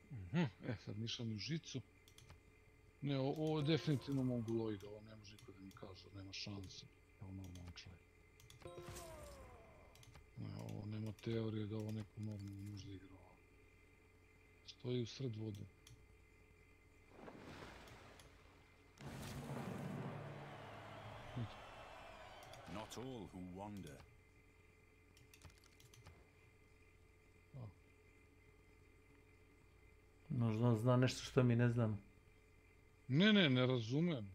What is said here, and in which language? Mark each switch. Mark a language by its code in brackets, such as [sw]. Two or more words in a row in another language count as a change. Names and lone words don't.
[sr] Sad mišam u žicu. Ne, ovo je definitivno mongoloid, ovo ne može niko da mi kaže, nema šanse. Evo normalan čovjek. Ne, ovo nema teorije da ovo neko normalno može da igra ovo. Stoji u sred vode. [en] Not all who wander. [sr] Možda on zna nešto što mi ne znamo. Ne razumem.